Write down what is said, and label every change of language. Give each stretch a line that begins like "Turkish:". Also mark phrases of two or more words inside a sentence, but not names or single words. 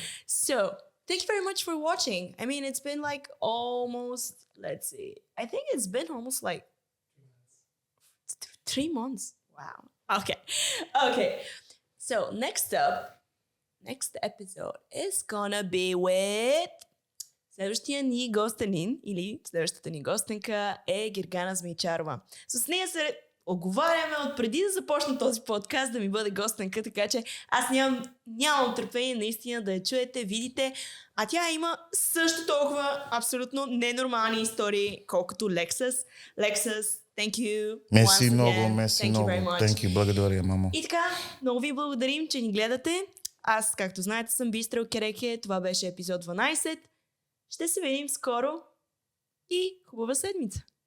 English: So thank you very much for watching. I mean, it's been like almost, let's see. I think it's been almost like 3 months. Wow. Okay. So next episode is gonna be with
Bulgarian: следващия ни гостенин или следващата ни гостенка е Гергана Змейчарова. С нея се оговаряме от преди да започна този подкаст да ми бъде гостенка, така че аз нямам търпение наистина да я чуете, видите, а тя има също толкова абсолютно ненормални истории, колкото Lexus.
English: Thank you.
Bulgarian: Мерси много.
English: Thank you.
Bulgarian: Благодаря, мамо. И така, много ви благодарим, че ни гледате. Аз, както знаете, съм Бистро-Кереке. Това беше епизод 12. Ще се видим скоро и хубава седмица.